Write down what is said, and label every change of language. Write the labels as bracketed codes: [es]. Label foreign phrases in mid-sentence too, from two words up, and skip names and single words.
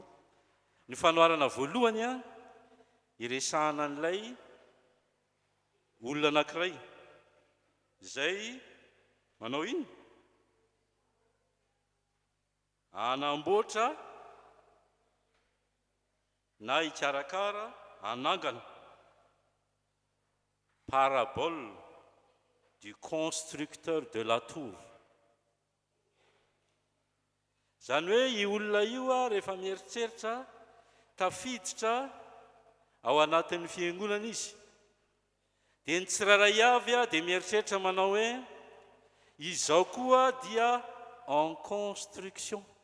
[mg] Ny fanoharana voalohany a iresahana an'ilay olona anankiray izay manao iny anamboatra na hikarakara anangana [fr] parabole du constructeur de la tour. [mg] Zany hoe io olona io a rehefa mieritreritra tafiditra ao anatin'ny fiangonana izy dia ny tsiraray avy a dia mieritreritra manao hoe izao koa dia [fr] en construction.